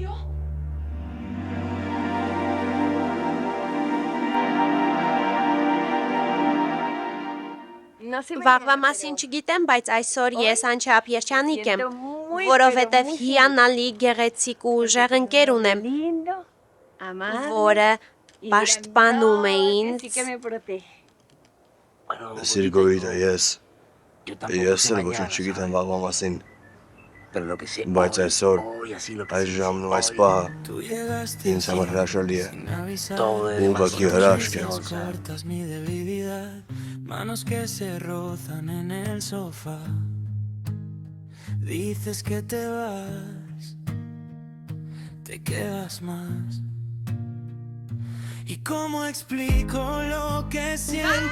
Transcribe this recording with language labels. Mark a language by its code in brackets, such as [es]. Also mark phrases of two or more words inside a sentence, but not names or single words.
[hy] Վաղվա մասին չգիտեմ, բայց այսօր ես անչափ երջանիկ եմ, որովհետև հիանալի գեղեցիկ ու ուժեղ ընկեր ունեմ, որը պաշտպանում է ինձ։ Սիրգոյիդա, ես էլ ոչինչ չգիտեմ վաղվա մասին, բայց այսօր, այս ժամն ու այս պահը ինձ համար հրաշալի է, ուղղակի հրաշք է։ [es] Manos que se rozan en el sofá. Dices que te vas, te quedas más. ¿Y cómo explico lo que siento?